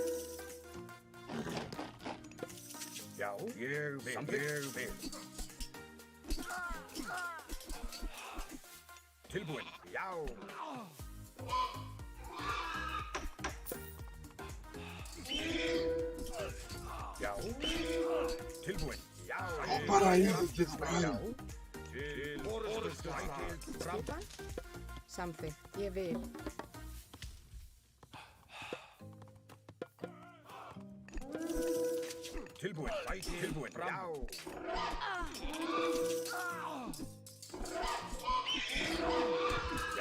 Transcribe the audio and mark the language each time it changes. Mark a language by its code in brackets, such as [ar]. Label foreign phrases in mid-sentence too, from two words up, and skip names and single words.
[is] Já. Ég vil. Ég vil. Tilbúinn. Já. Já. Tilbúinn. Já. [pt] Ó, paraíso, desgraça. [is] Já. Til orustu slag. Fram. Skipan. Samþykkt. Ég vil. Tilbúinn. Tilbúinn. Já. Já.